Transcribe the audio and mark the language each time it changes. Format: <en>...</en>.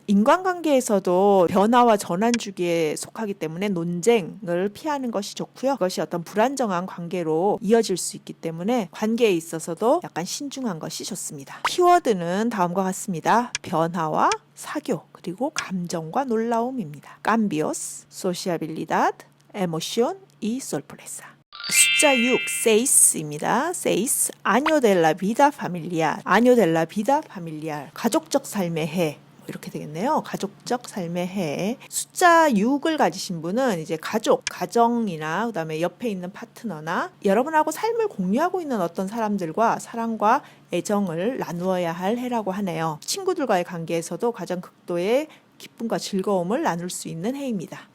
<ko>인간관계에서도 변화와 전환 주기에 속하기 때문에 논쟁을 피하는 것이 좋고요. 그것이 어떤 불안정한 관계로 이어질 수 있기 때문에 관계에 있어서도 약간 신중한 것이 좋습니다. 키워드는 다음과 같습니다. 변화와 사교, 그리고 감정과 놀라움입니다.</ko> <es>Cambios, sociabilidad, emoción y sorpresa.</es> <ko>숫자 6, seis입니다.</ko> <es>seis, año de la vida familiar. año de la vida familiar.</es> <ko>가족적 삶의 해. 이렇게 되겠네요. 가족적 삶의 해. 숫자 6을 가지신 분은 이제 가족, 가정이나 그다음에 옆에 있는 파트너나 여러분하고 삶을 공유하고 있는 어떤 사람들과 사랑과 애정을 나누어야 할 해라고 하네요. 친구들과의 관계에서도 가장 극도의 기쁨과 즐거움을 나눌 수 있는 해입니다.</ko>